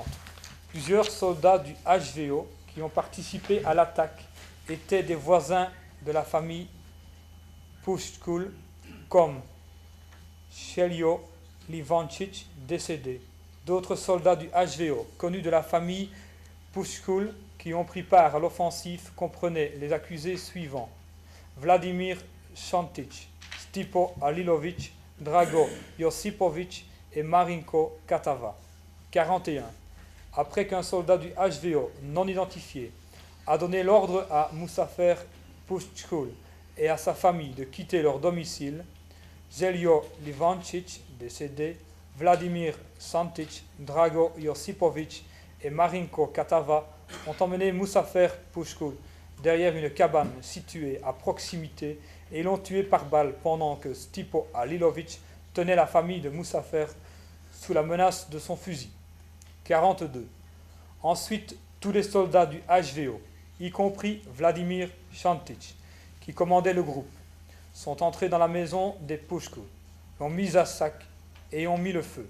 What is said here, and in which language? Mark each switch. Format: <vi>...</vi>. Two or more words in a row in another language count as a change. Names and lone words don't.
<fr>Plusieurs soldats du HVO qui ont participé à l'attaque étaient des voisins de la famille Pushkul, comme Sheljo Livancic, décédé. D'autres soldats du HVO, connus de la famille Pushkul, qui ont pris part à l'offensive, comprenaient les accusés suivants: Vladimir Šantić, Stipo Alilović, Drago Josipović et Marinko Katava. 41. Après qu'un soldat du HVO non identifié a donné l'ordre à Musafer Pushkul et à sa famille de quitter leur domicile, Željko Livancic, décédé, Vladimir Šantić, Drago Josipović et Marinko Katava ont emmené Musafer Puškul derrière une cabane située à proximité et l'ont tué par balle pendant que Stipo Alilović tenait la famille de Musafer sous la menace de son fusil. 42. Ensuite, tous les soldats du HVO, y compris Vladimir Šantić, qui commandait le groupe, sont entrés dans la maison des Puškul, l'ont mise à sac et ont mis le feu.</fr>